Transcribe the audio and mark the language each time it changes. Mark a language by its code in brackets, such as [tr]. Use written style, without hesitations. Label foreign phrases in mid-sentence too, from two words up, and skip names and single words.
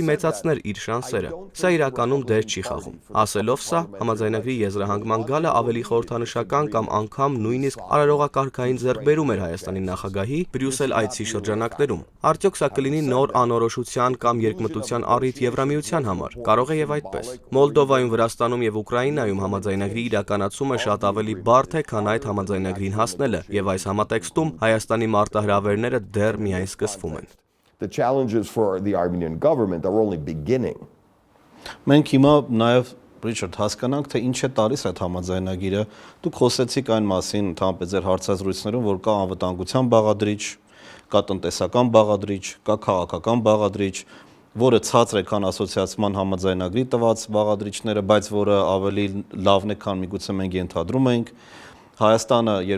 [hy] մեծացներ իր շանսերը։ Սա իրականում դեր չի խաղում։ Ասելով սա, համաձայնագրի եզրահանգման գալը ավելի խորհրդանշական կամ անգամ նույնիսկ արարողակարգային ձեռքբերում էր Հայաստանի նախագահի Բրյուսել այցի շրջանակներում։ Արդյոք սա կլինի նոր անորոշության կամ երկմտության առիթ Եվրամիության համար։ Կարող է եւ այդպես։ Մոլդովայում, Վրաստանում եւ Ուկրաինայում համաձայնագրի իրականացումը շատ ավելի բարդ է, քան այդ համաձայնագրին հասնելը, եւ այս համատեքստում Հայաստանի մարտահրավերները դեռ միայն սկսվում են։ [en] The challenges for the Armenian government are only beginning. [hy] Մենք հիմա նաև Ռիչարդ հասկանանք, թե ինչ է տալիս այդ համաձայնագիրը։ Դուք խոսեցիք այն մասին, ընդհանրապես ձեր հարցազրույցներում, որ կա անվտանգության բաղադրիչ, կա տնտեսական բաղադրիչ, կա քաղաքական բաղադրիչ, որը ցածր է, քան ասոցիացիան համաձայնագրի տված բաղադրիչները, բայց որը ավելի լավն է, քան միգուցե մենք ենթադրում ենք։ Հայաստանը